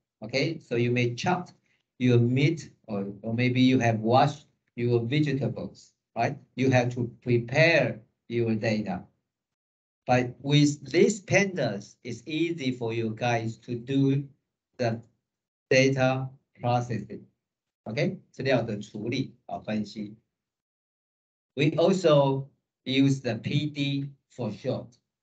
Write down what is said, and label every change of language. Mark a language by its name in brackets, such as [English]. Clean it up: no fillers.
[English] Okay, so you may chop your meat, or maybe you have washed your vegetables, right? You have to prepare your data. But with these pandas, it's easy for you guys to do the data processing. [Chinese] Okay, 资料的处理分析. [English] We also use the PD for short.